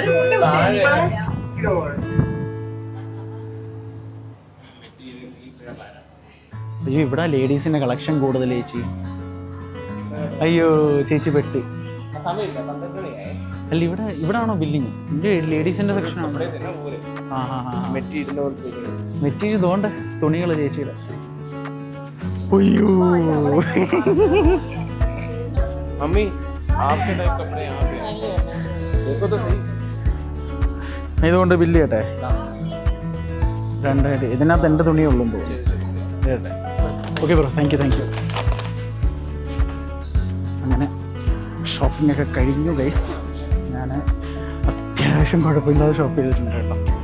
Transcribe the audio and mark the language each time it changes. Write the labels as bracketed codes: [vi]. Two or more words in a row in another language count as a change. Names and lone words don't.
[ml] അയ്യോ, ഇവിടെ ലേഡീസിന്റെ കളക്ഷൻ കൂടുതൽ ചേച്ചി. അയ്യോ ചേച്ചി പെട്ട്. അല്ല, ഇവിടെ ആണോ ബില്ലിങ്? എൻ്റെ ലേഡീസിന്റെ സെക്ഷനാണ്. മെറ്റീരിയൽ തോണ്ട തുണികൾ ചേച്ചിയുടെ. അയ്യോ [hi] मम्मी आपके टाइप कपड़े यहाँ पे देखो तो सही. [ml] ഇതുകൊണ്ട് ബില്ല് ചെയ്യട്ടെ. 2 ഇതിനകത്ത് എൻ്റെ തുണിയുള്ളൂ തോന്നുന്നു. [en] okay bro, thank you. [ml] അങ്ങനെ ഷോപ്പിംഗ് ഒക്കെ കഴിഞ്ഞു ഗൈസ്. ഞാൻ അത്യാവശ്യം കുഴപ്പമില്ലാതെ ഷോപ്പ് ചെയ്തിട്ടുണ്ട് കേട്ടോ.